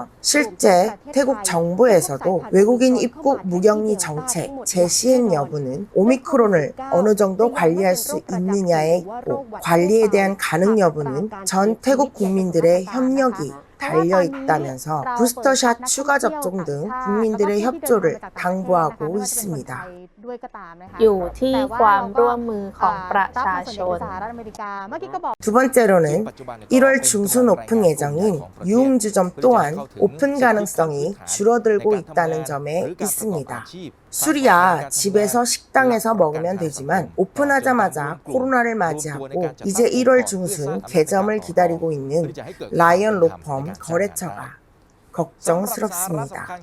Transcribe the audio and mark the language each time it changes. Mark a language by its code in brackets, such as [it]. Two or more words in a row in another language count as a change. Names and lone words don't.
[ko] 실제 태국 정부에서도 외국인 입국 무격리 정책 재시행 여부는 오미크론을 어느 정도 관리할 수 있느냐에 있고 관리에 대한 가능 여부는 전 태국 국민들의 협력이 달려 있다면서 부스터샷 추가 접종 등 국민들의 협조를 당부하고 있습니다. [th] อยู่ที่ความร่วมมือของประชาชน [ko] 두 번째로는 1월 중순 오픈 예정인 유흥주점 또한 오픈 가능성이 줄어들고 있다는 점에 있습니다. 술이야 집에서 식당에서 먹으면 되지만 오픈하자마자 코로나를 맞이하고 이제 1월 중순 개점을 기다리고 있는 라이언 로펌 거래처가 걱정스럽습니다.